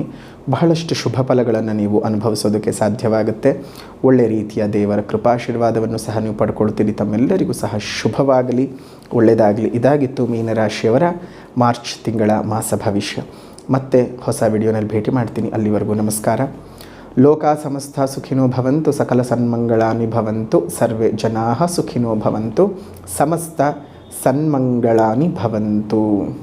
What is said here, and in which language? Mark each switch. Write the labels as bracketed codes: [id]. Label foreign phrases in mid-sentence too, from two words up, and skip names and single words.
[kn] ಬಹಳಷ್ಟು ಶುಭ ಫಲಗಳನ್ನು ನೀವು ಅನುಭವಿಸೋದಕ್ಕೆ ಸಾಧ್ಯವಾಗುತ್ತೆ. ಒಳ್ಳೆ ರೀತಿಯ ದೇವರ ಕೃಪಾಶೀರ್ವಾದವನ್ನು ಸಹ ನೀವು ಪಡ್ಕೊಳ್ತೀರಿ. ತಮ್ಮೆಲ್ಲರಿಗೂ ಸಹ ಶುಭವಾಗಲಿ, ಒಳ್ಳೆಯದಾಗಲಿ. ಇದಾಗಿತ್ತು ಮೀನರಾಶಿಯವರ ಮಾರ್ಚ್ ತಿಂಗಳ ಮಾಸ ಭವಿಷ್ಯ. ಮತ್ತೆ ಹೊಸ ವಿಡಿಯೋನಲ್ಲಿ ಭೇಟಿ ಮಾಡ್ತೀನಿ. ಅಲ್ಲಿವರೆಗೂ ನಮಸ್ಕಾರ. [sa] ಲೋಕ ಸಮಸ್ತ ಸುಖಿನೋ ಭವಂತು, ಸಕಲ ಸನ್ಮಂಗಳಾನಿ ಭವಂತು, ಸರ್ವೇ ಜನಾಃ ಸುಖಿನೋ ಭವಂತು, ಸಮಸ್ತ ಸನ್ಮಂಗಳಾನಿ ಭವಂತು.